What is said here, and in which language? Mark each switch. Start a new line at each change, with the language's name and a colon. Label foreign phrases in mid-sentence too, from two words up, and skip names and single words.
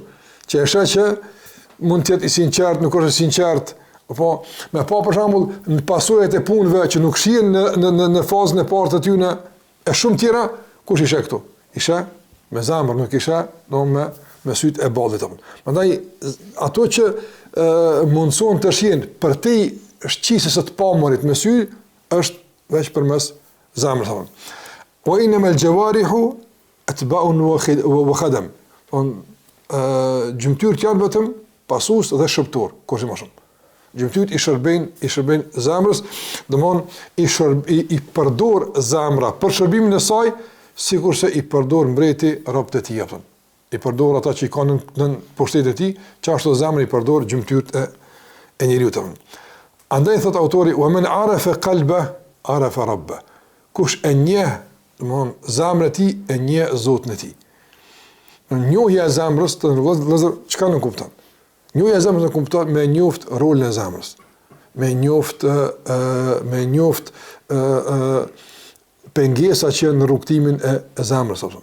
Albanian: Që është që mund të jetë i sinqert, nuk është i sinqert, apo me pa për shembull në pasojat e punëve që nuk shihen në fazën e parë të tyre e shumë tjera, kush isha këtu? Isha me zemër, nuk isha me sytë e ballit apo. Prandaj ato që mundson të shihen për te shqisës së të pamurit me sy është veç përmes zemrës apo.
Arabic: وإنما الجوارح أتباع وخدم.
Albanian: Gjymtyrët janë vetëm pasues dhe shërbëtor, kurse më shumë. Gjymtyrët i shërbejnë zemrës, domthonë i përdor zemra për shërbimin e saj, sikurse i përdor mbreti robët e tij apo. I përdor ata që i kanë në pushtetin e tij, çashtu zemra i përdor gjymtyrët e njeriu tonë. Andaj thot autori,
Arabic: "ومن عرف قلبه، عرف ربه."
Albanian: Kush e njeh, domthonë zemrën e tij e njeh Zotin e tij. Njohja e zemrës të vëllezër, çka nuk kupton? Njohja e zemrës nuk kupton me njoft rolin e zemrës. Me njoft pengesa që në rrugtimin e zemrës apo.